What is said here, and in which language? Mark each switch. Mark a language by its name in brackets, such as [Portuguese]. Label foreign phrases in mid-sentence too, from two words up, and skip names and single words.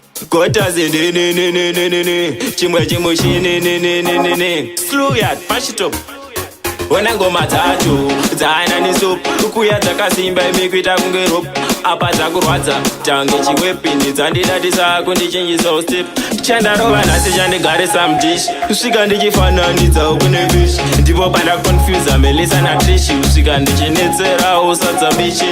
[English] Gota ze ne, ne, ne, ne, ne, ne, ne. Chimwe, chimwe, chi, ne, ne, ne, ne, ne, ne. Slew yard, mash it up. [Shona] Ona ngoma dzacho, dzaana nesoap. Kuya dzakasimba, imikuita kunge rope. Apa dzakurwadza, tange chiwepini, dzandidadisa kundichenjesa step. Chandarova nhasi, chandigarisa mudhishi. Svika ndichifananidza kune fish. Ndipo pana confuse Melissa na Trish. Svika ndichinetserawo sadza bichi.